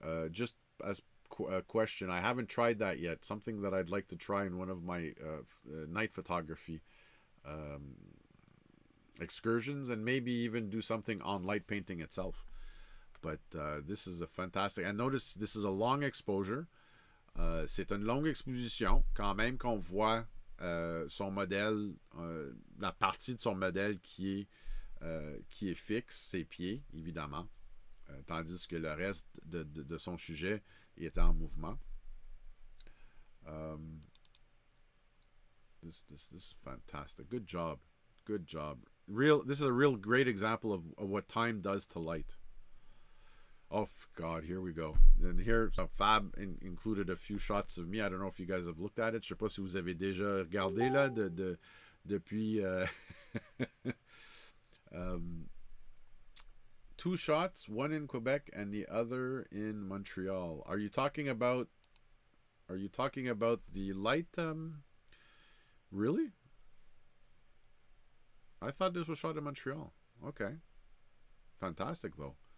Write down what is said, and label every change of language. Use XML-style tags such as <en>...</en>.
<en>Just as a question, I haven't tried that yet. Something that I'd like to try in one of my night photography excursions, and maybe even do something on light painting itself. But this is a fantastic. And notice this is a long exposure.</en> <fr>C'est une longue exposition quand même qu'on voit son modèle, la partie de son modèle qui est fixe, ses pieds, évidemment, tandis que le reste de son sujet est en mouvement.</fr> <en>This is fantastic. Good job. Good job. This is a real great example of what time does to light. Oh God, here we go. And here, so Fab included a few shots of me. I don't know if you guys have looked at it.</en> <fr>Je sais pas si vous avez déjà regardé là depuis.</fr> <en>2 shots, one in Quebec and the other in Montreal. Are you talking about the light? Really? I thought this was shot in Montreal. Okay, fantastic though.</en>